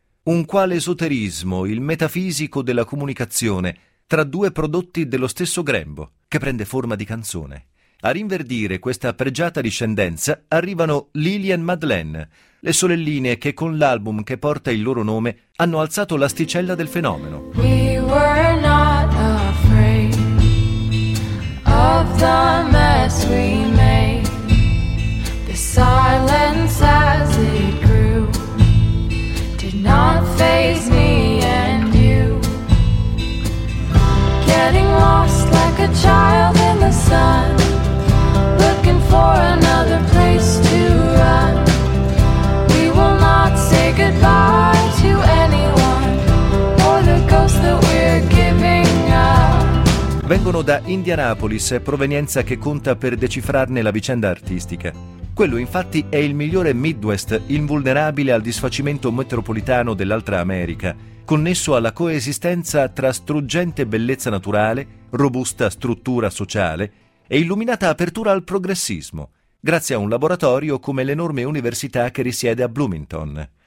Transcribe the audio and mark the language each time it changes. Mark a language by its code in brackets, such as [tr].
[it] Un quale esoterismo, il metafisico della comunicazione tra due prodotti dello stesso grembo, che prende forma di canzone. A rinverdire questa pregiata discendenza arrivano Lily e Madeleine, le sorelline che con l'album che porta il loro nome hanno alzato l'asticella del fenomeno. [en] We were not afraid of the mess we made, the silence as it grew. Not faze me and you. Getting lost like a child in the sun, looking for another place to run. We will not say goodbye to anyone or the ghost that we're giving up. [it] Vengono da Indianapolis, provenienza che conta per decifrarne la vicenda artistica. Quello infatti è il migliore Midwest invulnerabile al disfacimento metropolitano dell'altra America, connesso alla coesistenza tra struggente bellezza naturale, robusta struttura sociale e illuminata apertura al progressismo, grazie a un laboratorio come l'enorme università che risiede a Bloomington.